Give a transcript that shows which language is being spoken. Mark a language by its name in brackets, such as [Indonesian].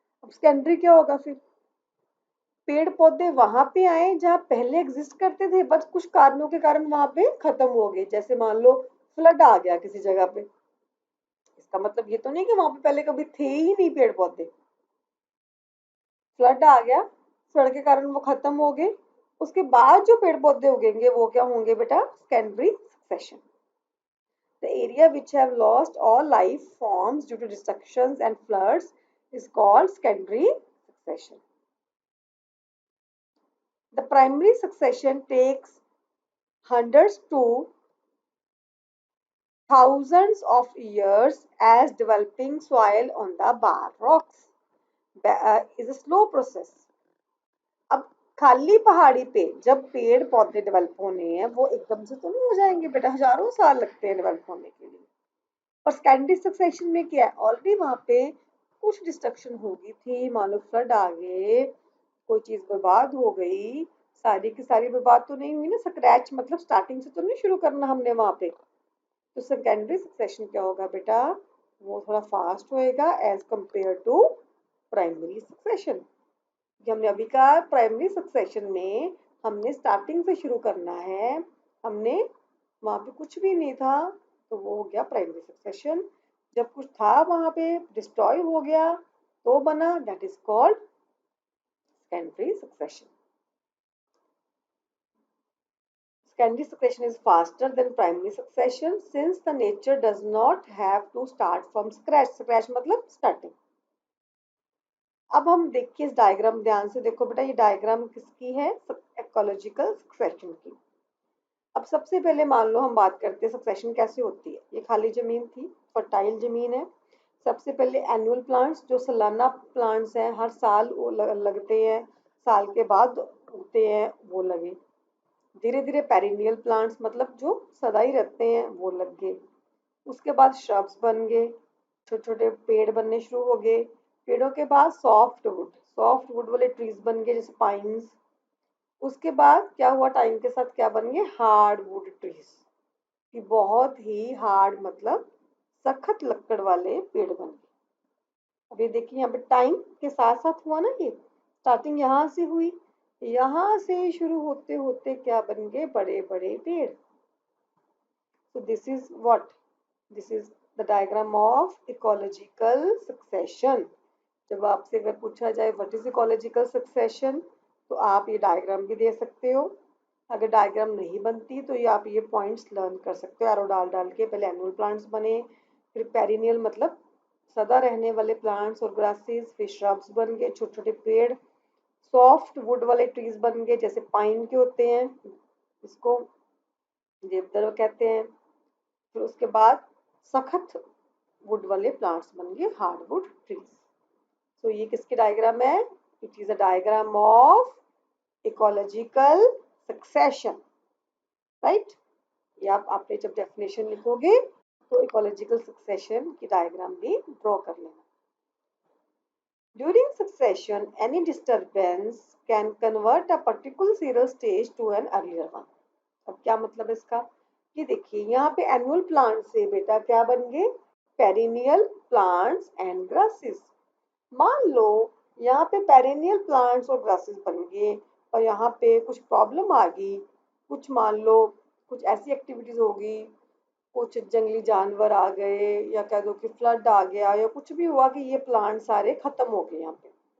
[Hindi] अब सेकेंडरी क्या होगा फिर? पेड़ पौधे वहां पे आए जहां पहले एग्जिस्ट करते थे, बस कुछ कारणों के कारण वहां पे खत्म हो गए, जैसे मान लो फ्लड आ गया किसी जगह पे, इसका मतलब ये तो नहीं कि वहां पे पहले कभी थे ही नहीं पेड़ पौधे, फ्लड आ गया, फ्लड के कारण वो खत्म हो गए, उसके बाद जो पेड़ पौधे उगेंगे वो क्या होंगे बेटा? Secondary succession. [English] The area which have lost all life forms due to destructions and floods is called secondary succession. The primary succession takes hundreds to thousands of years, as developing soil on the bare rocks is a slow process. [Hindi] अब खाली पहाड़ी पे जब पेड़ पौधे develop होने हैं, वो एकदम से तो नहीं हो जाएंगे बेटा, हजारों साल लगते हैं डेवलप होने के लिए। और सेकेंडरी सक्सेशन में क्या है, ऑलरेडी वहां पे कुछ डिस्ट्रक्शन हो गई थी, मान लो फ्लड आ गए, कोई चीज बर्बाद हो गई, सारी की सारी बर्बाद तो नहीं हुई ना, स्क्रैच मतलब स्टार्टिंग से तो नहीं शुरू करना हमने वहां पे। तो सेकेंडरी सक्सेशन क्या होगा बेटा? वो थोड़ा फास्ट होएगा [English] As compare to primary succession. [Hindi] हमने अभी कहा प्राइमरी सक्सेशन में हमने स्टार्टिंग से शुरू करना है, हमने वहां पे कुछ भी नहीं था, तो वो हो गया प्राइमरी सक्सेशन। जब कुछ था वहां पे डिस्ट्रॉय हो गया तो बना, [English] That is called secondary succession. Secondary succession is faster than primary succession since the nature does not have to start from scratch. [Hindi] Scratch मतलब starting। अब हम देखिए इस डायग्राम, ध्यान से देखो बेटा, ये डायग्राम किसकी है? इकोलॉजिकल सक्सेशन की। अब सबसे पहले मान लो हम बात करते हैं सक्सेशन कैसे होती है। ये खाली जमीन थी, फर्टाइल जमीन है। सबसे पहले एनुअल प्लांट्स, जो सालाना प्लांट्स हैं, हर साल वो लगते हैं, साल के बाद उगते हैं, वो लगे। धीरे धीरे पेरिनियल प्लांट्स, मतलब जो सदा ही रहते हैं, वो लग गए। उसके बाद श्रब्स बन गए, छोटे छोटे पेड़ बनने शुरू हो गए। पेड़ों के बाद सॉफ्ट वुड वाले ट्रीज बन गए, जैसे पाइन्स। उसके बाद क्या हुआ, टाइम के साथ क्या बन गए? हार्ड वुड ट्रीज, कि बहुत ही हार्ड मतलब सख्त लकड़ वाले पेड़ बन गए। अब ये देखिए यहाँ पे टाइम के साथ साथ हुआ ना, ये स्टार्टिंग यहाँ से हुई, यहाँ से शुरू होते होते क्या बन गए? बड़े बड़े पेड़। [English] So this is what? This is the diagram of ecological succession. [Hindi] जब आपसे अगर पूछा जाए [English] what is ecological succession, [Hindi] तो आप ये डायग्राम भी दे सकते हो। अगर डायग्राम नहीं बनती तो ये आप ये पॉइंट्स लर्न कर सकते हो, एरो डाल डाल के। पहले एनुअल प्लांट्स बने, फिर पेरिनियल मतलब सदा रहने वाले प्लांट्स और ग्रासेस, फिर श्रब्स बन गए, छोटे छोटे पेड़। सॉफ्ट वुड वाले ट्रीज बन गए, जैसे पाइन के होते हैं, इसको देवदार कहते हैं। फिर उसके बाद सख्त वुड वाले प्लांट्स बन गए हार्डवुड ट्रीज। तो ये किसकी डायग्राम है? [English] It is a diagram of ecological succession, right. [Hindi] ये आपने जब डेफिनेशन लिखोगे तो इकोलॉजिकल सक्सेशन की डायग्राम भी ड्रॉ कर लेना। [English] During succession, any disturbance can convert a particular serial stage to an earlier one. [Hindi] अब क्या मतलब इसका कि देखिए यहाँ पे एनुअल प्लांट से बेटा क्या बन गए? Perennial plants and grasses. मान लो यहाँ पे पेरिनियल प्लांट्स और ग्रासेस बन गए और यहाँ पे कुछ प्रॉब्लम आ गई, कुछ मान लो कुछ ऐसी एक्टिविटीज होगी, कुछ जंगली जानवर आ गए या कह दो कि फ्लड आ गया या कुछ भी हुआ कि ये प्लांट सारे खत्म हो गए यहाँ पे।